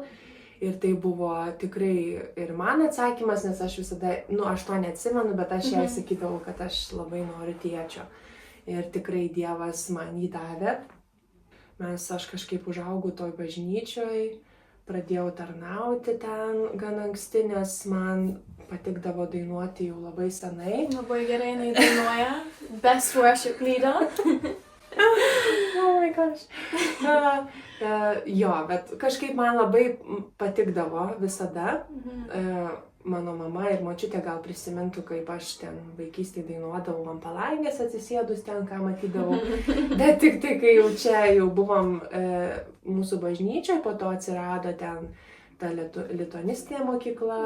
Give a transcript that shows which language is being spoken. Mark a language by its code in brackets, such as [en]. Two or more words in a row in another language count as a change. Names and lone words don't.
[lt] Ir tai buvo tikrai ir man atsakymas, nes aš visada, aš to neatsimenu, bet aš jai sakydavau, kad aš labai noriu tėčio. Ir tikrai Dievas man jį davė. Aš kažkaip užaugau toj bažnyčioj, pradėjau tarnauti ten gan anksti, nes man patikdavo dainuoti jau labai senai. Labai gerai jinai dainuoja. [en] Best worship leader. Oh my gosh. [lt] Bet kažkaip man labai patikdavo visada. Mano mama ir močiutė gal prisimintų, kaip aš ten vaikystėje dainuodavau ant palangės atsisėdus ten, ką matydavau. Bet tik tai, kai jau buvom mūsų bažnyčioje, po to atsirado ten ta lituanistinė mokykla.